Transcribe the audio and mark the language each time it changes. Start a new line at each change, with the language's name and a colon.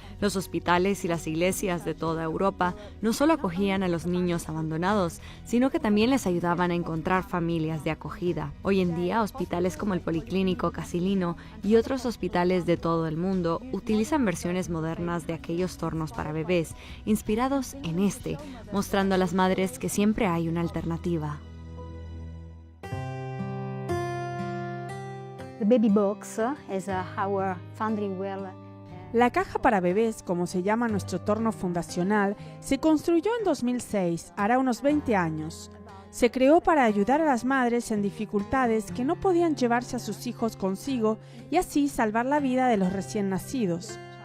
Spanish: Los hospitales y las iglesias de toda Europa no solo acogían a los niños abandonados, sino que también les ayudaban a encontrar familias de acogida. Hoy en día, hospitales como el Policlínico Casilino y otros hospitales de todo el mundo utilizan versiones modernas de aquellos tornos para bebés, inspirados en este, mostrando a las madres que siempre hay una alternativa.
English: The baby box is our founding well.
Spanish: La caja para bebés, como se llama nuestro torno fundacional, se construyó en 2006, hará unos 20 años. Se creó para ayudar a las madres en dificultades que no podían llevarse a sus hijos consigo y así salvar la vida de los recién nacidos.